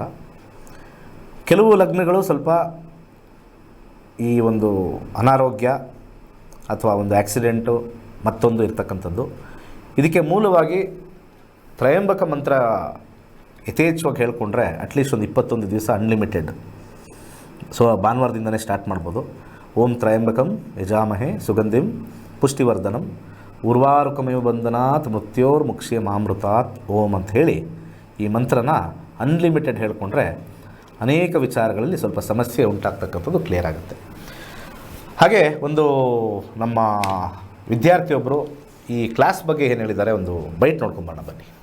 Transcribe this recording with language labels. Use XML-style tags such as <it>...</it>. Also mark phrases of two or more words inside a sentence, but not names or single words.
<kn>ಕೆಲವು ಲಗ್ನಗಳು ಸ್ವಲ್ಪ ಈ ಒಂದು ಅನಾರೋಗ್ಯ ಅಥವಾ ಒಂದು ಆಕ್ಸಿಡೆಂಟು ಮತ್ತೊಂದು ಇರ್ತಕ್ಕಂಥದ್ದು. ಇದಕ್ಕೆ ಮೂಲವಾಗಿ ತ್ರಯಂಬಕ ಮಂತ್ರ ಯಥೇಚ್ಛವಾಗಿ ಹೇಳ್ಕೊಂಡ್ರೆ</kn> <en>at least</en> <kn>ಒಂದು 21 ದಿವಸ ಅನ್ಲಿಮಿಟೆಡ್. ಸೊ ಭಾನುವಾರದಿಂದನೇ ಸ್ಟಾರ್ಟ್ ಮಾಡ್ಬೋದು.</kn> <sa>ಓಂ ತ್ರಯಂಬಕಂ ಯಜಾಮಹೇ ಸುಗಂಧಿಂ ಪುಷ್ಟಿವರ್ಧನಂ ಉರ್ವಾರುಕಮೇವ ಬಂಧನಾತ್ ಮೃತ್ಯೋರ್ಮುಕ್ಷಿಯ ಮಾಮೃತಾತ್ ಓಂ</sa> <kn>ಅಂತ ಹೇಳಿ ಈ ಮಂತ್ರನ ಅನ್ಲಿಮಿಟೆಡ್ ಹೇಳ್ಕೊಂಡ್ರೆ ಅನೇಕ ವಿಚಾರಗಳಲ್ಲಿ ಸ್ವಲ್ಪ ಸಮಸ್ಯೆ ಉಂಟಾಗ್ತಕ್ಕಂಥದ್ದು ಕ್ಲಿಯರ್ ಆಗುತ್ತೆ. ಹಾಗೆ ಒಂದು ನಮ್ಮ ವಿದ್ಯಾರ್ಥಿಯೊಬ್ಬರು ಈ ಕ್ಲಾಸ್ ಬಗ್ಗೆ ಏನು ಹೇಳಿದ್ದಾರೆ ಒಂದು ಬೈಟ್ ನೋಡ್ಕೊಂಬರೋಣ ಬನ್ನಿ.</kn>